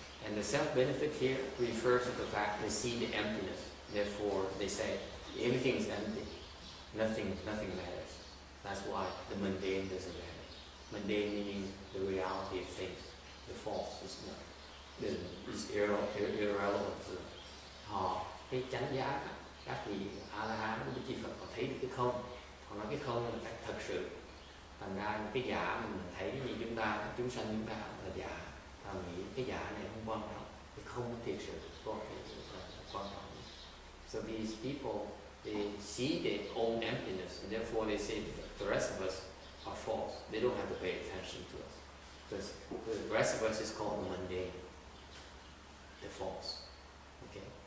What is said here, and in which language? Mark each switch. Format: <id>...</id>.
<en>And the self-benefit here refers to the fact they see the emptiness. Therefore, they say everything is empty. Nothing matters. That's why the mundane doesn't matter. Mundane meaning the reality of things. The false is not. Is irrelevant to them.</en> <vi>Họ cái chánh giác, các vị A-la-hán, các vị Phật, họ thấy được cái không. Họ nói cái không là cách thật sự. Thành ra cái giả mình thấy cái gì chúng sanh chúng ta là giả. Ta nghĩ cái giả này không quan trọng. Cái không thiệt sự quan trọng.</vi> <en>So these people, they see their own emptiness, and therefore they say the rest of us are false. They don't have to pay attention to us. Because the rest of us is called the mundane, the false. Okay?</en>